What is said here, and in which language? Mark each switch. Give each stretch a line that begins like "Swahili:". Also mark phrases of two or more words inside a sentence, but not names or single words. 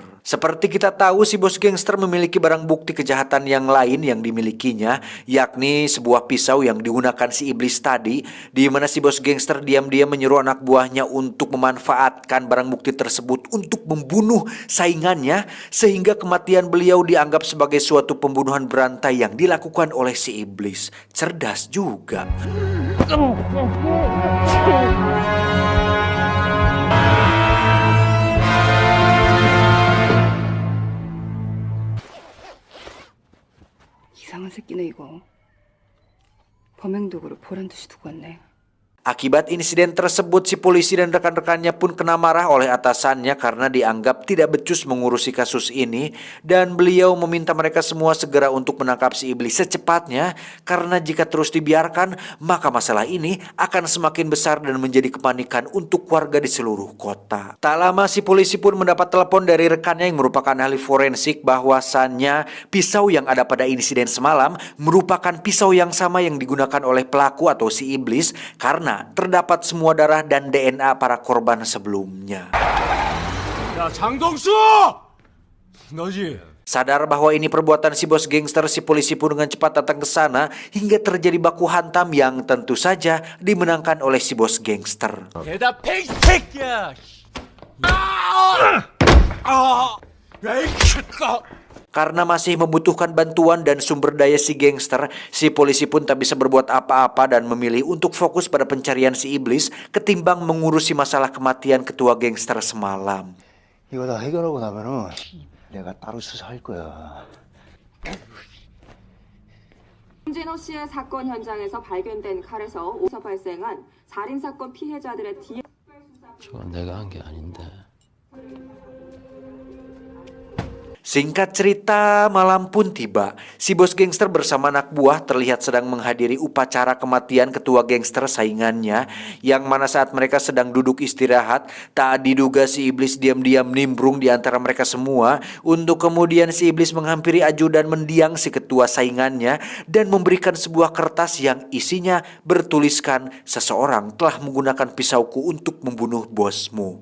Indonesian: Seperti kita tahu, si bos gangster memiliki barang bukti kejahatan yang lain yang dimilikinya, yakni sebuah pisau yang digunakan si iblis tadi, di mana si bos gangster diam-diam menyuruh anak buahnya untuk memanfaatkan barang bukti tersebut untuk membunuh saingannya, sehingga kematian beliau dianggap sebagai suatu pembunuhan berantai yang dilakukan oleh si iblis. Cerdas juga.
Korean: 이상한 새끼네 이거. 범행도구를 보란 듯이 두고 왔네.
Indonesian: Akibat insiden tersebut, si polisi dan rekan-rekannya pun kena marah oleh atasannya karena dianggap tidak becus mengurusi kasus ini, dan beliau meminta mereka semua segera untuk menangkap si iblis secepatnya, karena jika terus dibiarkan maka masalah ini akan semakin besar dan menjadi kepanikan untuk warga di seluruh kota. Tak lama si polisi pun mendapat telepon dari rekannya yang merupakan ahli forensik bahwasannya pisau yang ada pada insiden semalam merupakan pisau yang sama yang digunakan oleh pelaku atau si iblis, karena terdapat semua darah dan DNA para korban sebelumnya.
Korean: 야 장동수! 너지?
Indonesian: Sadar bahwa ini perbuatan si bos gangster, si polisi pun dengan cepat datang ke sana hingga terjadi baku hantam yang tentu saja dimenangkan oleh si bos gangster.
Korean: 대답해 이 새끼야!
Indonesian: Karena masih membutuhkan bantuan dan sumber daya si gangster, si polisi pun tak bisa berbuat apa-apa dan memilih untuk fokus pada pencarian si iblis ketimbang mengurusi masalah kematian ketua gangster semalam.
Korean: 이거 다 해결하고 나면은 내가 따로 수사할 거야. 홍진호 씨의 사건 현장에서 발견된 칼에서 오서 발생한 살인 사건 피해자들의 DNA 저건 내가 한 게 아닌데.
Indonesian: Singkat cerita, malam pun tiba. Si bos gangster bersama anak buah terlihat sedang menghadiri upacara kematian ketua gangster saingannya, yang mana saat mereka sedang duduk istirahat, tak diduga si iblis diam-diam nimbrung di antara mereka semua, untuk kemudian si iblis menghampiri ajudan mendiang si ketua saingannya dan memberikan sebuah kertas yang isinya bertuliskan, "Seseorang telah menggunakan pisauku untuk membunuh bosmu."